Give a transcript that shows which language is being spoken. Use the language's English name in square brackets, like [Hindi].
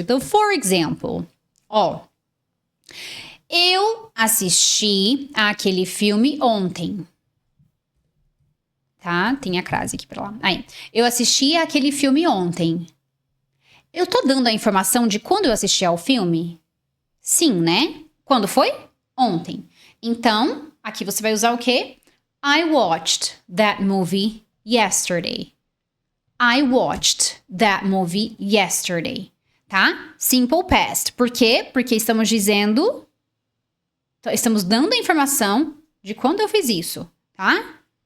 [Portuguese] Então, [English] for example, [Portuguese] eu assisti aquele filme ontem. Tá? Tem a crase aqui pra lá. Aí, eu assisti aquele filme ontem. Eu tô dando a informação de quando eu assisti ao filme? Sim, né? Quando foi? Ontem. Então, aqui você vai usar o quê? [English] I watched that movie yesterday. I watched that movie yesterday. [Portuguese] Tá? Simple past. Por quê? Porque estamos dizendo... Estamos dando a informação de quando eu fiz isso, tá?